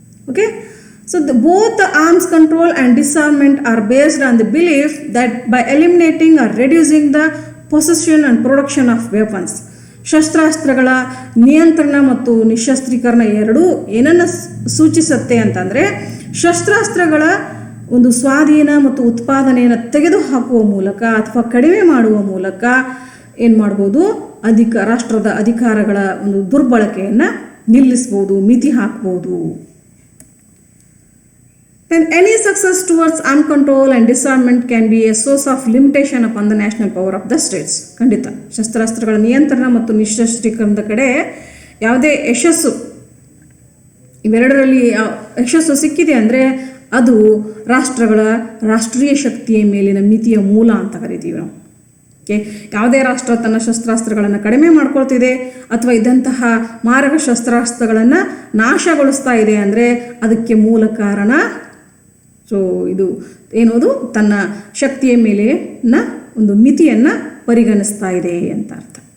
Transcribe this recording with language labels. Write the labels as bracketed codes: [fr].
[en] Okay, so both the arms control and disarmament are based on the belief that by eliminating or reducing the possession and production of weapons, [kn] ಶಸ್ತ್ರಾಸ್ತ್ರಗಳ ನಿಯಂತ್ರಣ ಮತ್ತು ನಿಶಸ್ತ್ರೀಕರಣ ಎರಡೂ ಏನನ್ನು ಸೂಚಿಸುತ್ತೆ ಅಂತಂದರೆ ಶಸ್ತ್ರಾಸ್ತ್ರಗಳ ಒಂದು ಸ್ವಾಧೀನ ಮತ್ತು ಉತ್ಪಾದನೆಯನ್ನು ತೆಗೆದುಹಾಕುವ ಮೂಲಕ ಅಥವಾ ಕಡಿಮೆ ಮಾಡುವ ಮೂಲಕ ಏನು ಮಾಡ್ಬೋದು, ರಾಷ್ಟ್ರದ ಅಧಿಕಾರಗಳ ಒಂದು ದುರ್ಬಳಕೆಯನ್ನು ನಿಲ್ಲಿಸ್ಬೋದು, ಮಿತಿ ಹಾಕ್ಬೋದು. [en] Then any success towards arm control and disarmament can be a source of limitation upon the national power of the states. [kn] ಖಂಡಿತ ಶಸ್ತ್ರಾಸ್ತ್ರಗಳ ನಿಯಂತ್ರಣ ಮತ್ತು ನಿಶಸ್ತ್ರೀಕರಣದ ಕಡೆ ಯಾವುದೇ ಯಶಸ್ಸು, ಇವೆರಡರಲ್ಲಿ ಯಶಸ್ಸು ಸಿಕ್ಕಿದೆ ಅಂದರೆ ಅದು ರಾಷ್ಟ್ರಗಳ ರಾಷ್ಟ್ರೀಯ ಶಕ್ತಿಯ ಮೇಲಿನ ಮಿತಿಯ ಮೂಲ ಅಂತ ಕರಿತೀವಿ ನಾವು. ಓಕೆ, ಯಾವುದೇ ರಾಷ್ಟ್ರ ತನ್ನ ಶಸ್ತ್ರಾಸ್ತ್ರಗಳನ್ನು ಕಡಿಮೆ ಮಾಡ್ಕೊಳ್ತಿದೆ ಅಥವಾ ಇದ್ದಂತಹ ಮಾರಕ ಶಸ್ತ್ರಾಸ್ತ್ರಗಳನ್ನು ನಾಶಗೊಳಿಸ್ತಾ ಇದೆ ಅಂದರೆ ಅದಕ್ಕೆ ಮೂಲ ಕಾರಣ ಸೊ ಇದು ಏನೋದು ತನ್ನ ಶಕ್ತಿಯ ಮೇಲಿನ ಒಂದು ಮಿತಿಯನ್ನು ಪರಿಗಣಿಸ್ತಾ ಇದೆ ಅಂತ ಅರ್ಥ.